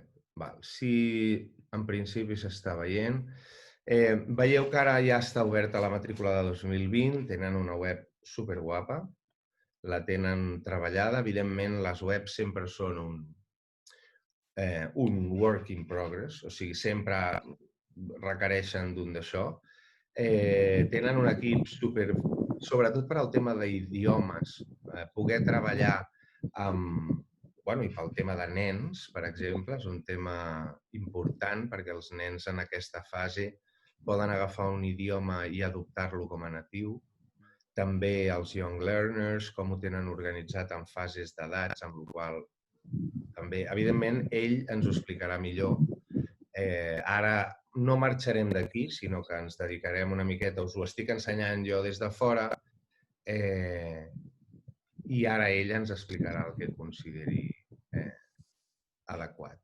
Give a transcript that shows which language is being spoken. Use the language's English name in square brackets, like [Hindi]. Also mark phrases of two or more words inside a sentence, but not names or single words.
[Catalan] Val. Si en principi s'està veient, veieu que ara ja està oberta la matrícula de 2020, tenen una web superguapa, la tenen treballada. Evidentment, les webs sempre són un [English] work in progress, [Catalan] o sigui, sempre requereixen d'un d'això. Tenen un equip sobretot per al tema d'idiomes, poder treballar amb... Bueno, i pel tema de nens, per exemple, és un tema important perquè els nens en aquesta fase poden agafar un idioma i adoptar-lo com a natiu. També els [English] young learners, [Catalan] com ho tenen organitzat en fases d'edats, amb la qual també, evidentment, ell ens ho explicarà millor. Ara no marxarem d'aquí, sinó que ens dedicarem una miqueta, us ho estic ensenyant jo des de fora, i ara ell ens explicarà el que consideri adequat.